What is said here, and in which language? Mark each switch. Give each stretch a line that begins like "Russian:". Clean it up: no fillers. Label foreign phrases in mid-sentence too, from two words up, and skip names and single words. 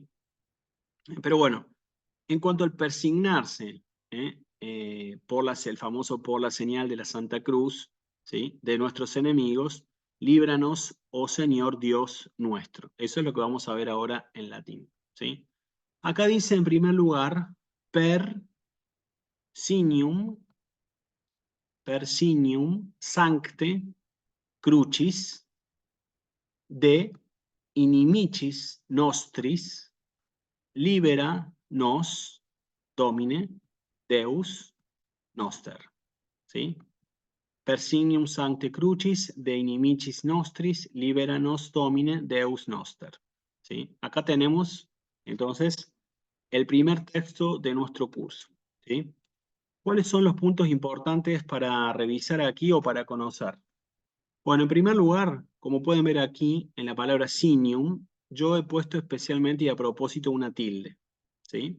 Spanish: Pero bueno, en cuanto al persignarse, el famoso por la señal de la Santa Cruz, ¿sí? De nuestros enemigos, líbranos, oh Señor Dios nuestro. Eso es lo que vamos a ver ahora en latín, ¿sí? Acá dice en primer lugar,
Latin: per signium sancte crucis de inimicis nostris libera nos Domine Deus noster, ¿sí? Persignium sancte crucis de inimicis nostris libera nos Domine Deus noster,
Spanish: ¿sí? Acá tenemos entonces el primer texto de nuestro curso, ¿sí? ¿Cuáles son los puntos importantes para revisar aquí o para conocer? Bueno, en primer lugar, como pueden ver aquí en la palabra signium, yo he puesto especialmente y a propósito una tilde, ¿sí?